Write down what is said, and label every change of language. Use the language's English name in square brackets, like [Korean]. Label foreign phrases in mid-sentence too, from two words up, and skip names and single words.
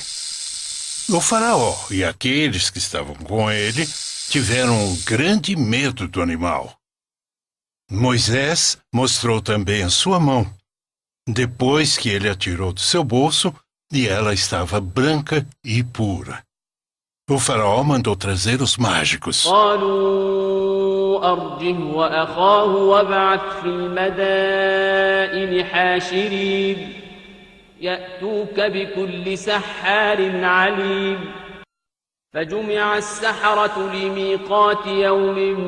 [Portuguese] O faraó e aqueles que estavam com ele tiveram um grande medo do animal. Moisés mostrou também a sua mão, depois que ele a tirou do seu bolso, e ela estava branca e pura. O faraó mandou trazer os mágicos. [Arabic] قالوا أرجه وأخاه وابعث في المدائن حاشرين يأتوك بكل سحار عليم فجمع السحرة لميقات يوم